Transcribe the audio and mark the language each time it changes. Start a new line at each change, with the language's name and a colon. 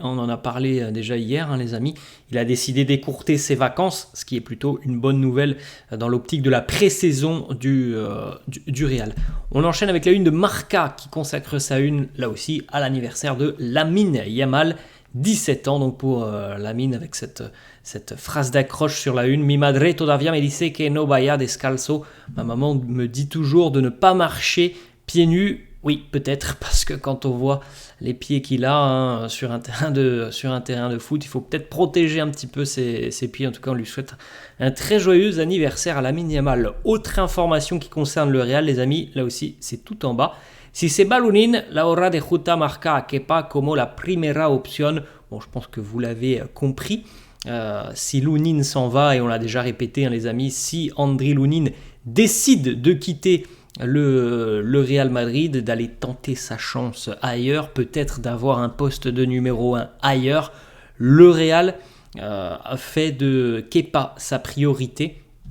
French: On en a parlé déjà hier, les amis. Il a décidé d'écourter ses vacances, ce qui est plutôt une bonne nouvelle dans l'optique de la pré-saison du Real. On enchaîne avec la une de Marca qui consacre sa une, là aussi, à l'anniversaire de Lamine Yamal. 17 ans donc pour Lamine avec cette phrase d'accroche sur la une.
Spanish: Mi madre todavía me dice que no vaya descalzo.
French: Ma maman me dit toujours de ne pas marcher pieds nus. Oui, peut-être parce que quand on voit les pieds qu'il a sur un terrain de foot, il faut peut-être protéger un petit peu ses pieds. En tout cas, on lui souhaite un très joyeux anniversaire à Lamine Yamal. Autre information qui concerne le Real, les amis, là aussi, c'est tout en bas.
Spanish: Si se va Lunin, la hora de Juta marca a Kepa como la primera opción.
French: Bon, je pense que vous l'avez compris. Si Lunin s'en va, et on l'a déjà répété, les amis, si Andriy Lunin décide de quitter le Real Madrid, d'aller tenter sa chance ailleurs, peut-être d'avoir un poste de numéro 1 ailleurs, le Real a fait de Kepa sa priorité.